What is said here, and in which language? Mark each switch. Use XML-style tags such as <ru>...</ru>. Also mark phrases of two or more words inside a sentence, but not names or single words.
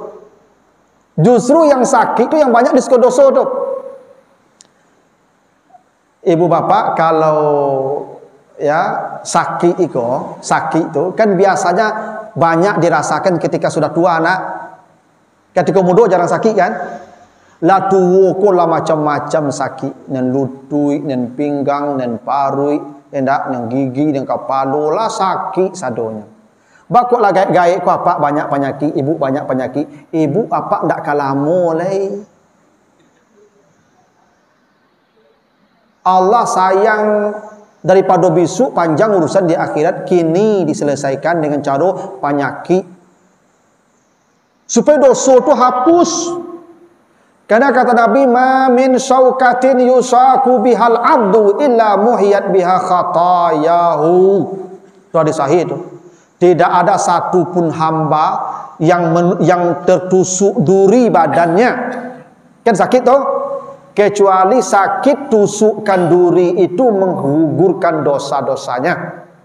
<id>Justru yang sakit tu yang banyak diskon dosa tu. Ibu bapak kalau ya sakit itu kan biasanya banyak dirasakan ketika sudah tua anak. Ketika muda jarang sakit kan?</id> <min>La tua ko lah macam-macam sakit, nan lutut, nan pinggang, nan parui, nan gigi, nan kepala lah sakit sadonya. Bakok lah gaya ko apa banyak penyakit, ibu banyak penyakit.</min> <id>Ibu apa ndak kalamo lagi. Allah sayang daripada besok panjang urusan di akhirat kini diselesaikan dengan cara penyakit. Supaya dosa itu hapus. Karena kata Nabi,</id> <ar>"ما من شوكة يشاك بها العبد إلا محيت بها خطاياه."</ar> <id>Itu hadis sahih itu. Tidak ada satu pun hamba yang tertusuk duri badannya. Kan sakit toh? Kecuali sakit tusukan duri itu menggugurkan dosa-dosanya.</id>